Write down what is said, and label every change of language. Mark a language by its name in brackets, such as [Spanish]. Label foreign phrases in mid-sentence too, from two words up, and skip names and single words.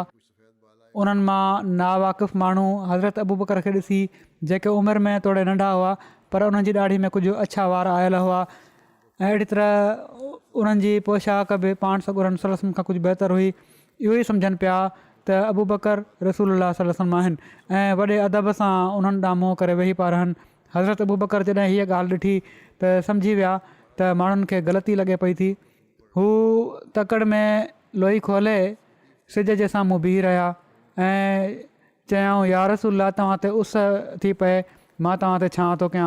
[Sindhi] उन्हनि मां नावाक़ुफ़ माण्हू हज़रत अबू बकर खे ॾिसी, जेके उमिरि में थोरे नंढा हुआ पर उन्हनि जी ॾाढ़ी में कुझु अछा वार आयल हुआ ऐं अहिड़ी तरह उन्हनि जी पोशाक बि पाण सॻोरनि वसलम खां कुझु बहितर हुई। इहो ई सम्झनि पिया त अबू बकर [Arabic] رسول الله صلى الله عليه وسلم [Sindhi] आहिनि ऐं वॾे अदब सां उन्हनि ॾांहुं मुंहुं करे वेही पिया रहनि। हज़रत अबू बकर जॾहिं हीअ ॻाल्हि ॾिठी त सम्झी विया त माण्हुनि खे ग़लती लॻे पई थी। हू तकड़ में लोई खोले सिज जे साम्हूं बीह रहिया ऐं चयऊं, [Arabic] يا رسول الله [Sindhi] तव्हां ते उस थी पए, मां तव्हां ते छा थो कयां।